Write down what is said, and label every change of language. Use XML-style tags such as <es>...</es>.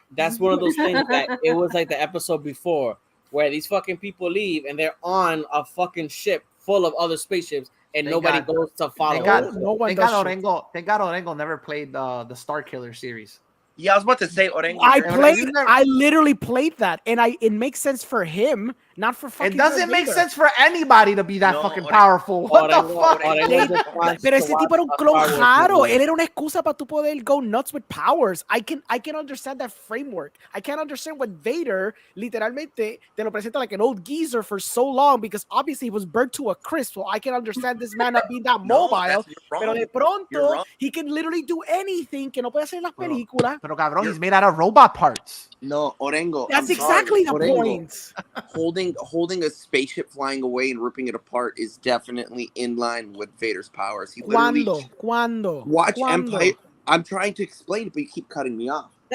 <en>That's one of those things that it was like the episode before where these fucking people leave and they're on a fucking ship full of other spaceships and nobody goes to follow. Thank God Orengo never played the Star Killer series. Yeah, I was about to say Orengo. I literally played that, and it makes sense for him, not for fucking. It doesn't make sense for anybody to be that fucking powerful. What the fuck?</en> <es>Pero ese tipo era un clon raro. Él era una excusa para tu poder</es> <en>go nuts with powers. I can understand that framework. I can't understand what Vader literalmente te lo presenta like an old geezer for so long because obviously he was burnt to a crisp. So I can understand this man not being that mobile.</en> <es>Pero de pronto</es> <en>he can literally do anything</en> <es>que no puede hacer en las películas. Pero cabrón,</es> <en>he's made out of robot parts. No, Orengo. That's exactly the point. Holding a spaceship flying away and ripping it apart is definitely in line with Vader's powers. He</en> <es>Cuando?</es> <en>Watch Empire. I'm trying to explain it, but you keep cutting me off.</en>